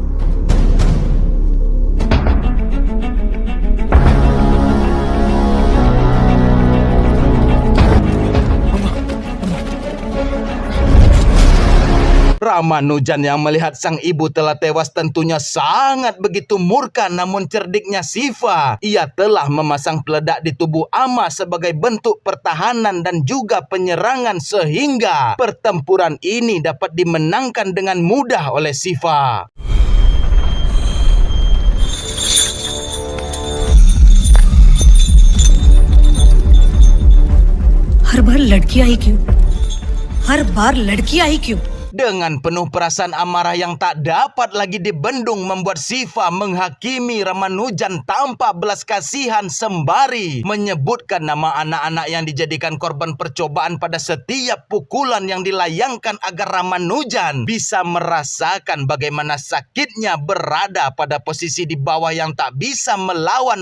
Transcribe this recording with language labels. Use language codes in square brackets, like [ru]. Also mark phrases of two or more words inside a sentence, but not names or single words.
[id] Ramanujan yang melihat sang ibu telah tewas tentunya sangat begitu murka, namun cerdiknya Syifa, ia telah memasang peledak di tubuh Ama sebagai bentuk pertahanan dan juga penyerangan sehingga pertempuran ini dapat dimenangkan dengan mudah oleh Syifa. [hi] हर बार लड़कियां ही क्यों? हर बार लड़कियां ही क्यों? [id] Dengan penuh perasaan amarah yang tak dapat lagi dibendung membuat Syifa menghakimi Ramanujan tanpa belas kasihan sembari menyebutkan nama anak-anak yang dijadikan korban percobaan pada setiap pukulan yang dilayangkan agar Ramanujan bisa merasakan bagaimana sakitnya berada pada posisi di bawah yang tak bisa melawan.